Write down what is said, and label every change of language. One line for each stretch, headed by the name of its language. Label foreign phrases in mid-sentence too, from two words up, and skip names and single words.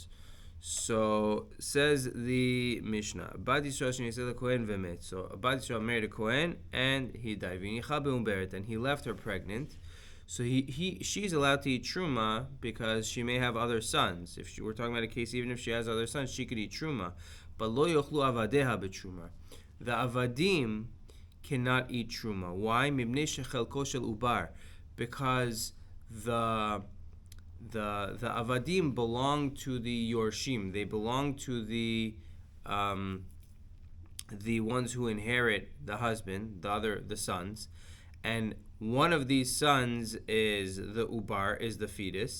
English: So says the Mishnah,
Hebrew: בת ישראל שנישאת לכהן ומת.
English: So Bat Yisrael married a Kohen and he died.
Hebrew: והניחה מעוברת,
English: and he left her pregnant. So she's allowed to eat truma because she may have other sons. If we're talking about a case, even if she has other sons, she could eat truma.
Hebrew: But לא יאכלו עבדיה בתרומה.
English: The avadim cannot eat truma. Why?
Hebrew: מפני שחלקו של עובר,
English: because the avadim belong to the yorshim. They belong to the ones who inherit the husband, the sons, and one of these sons is the ubar, is the fetus.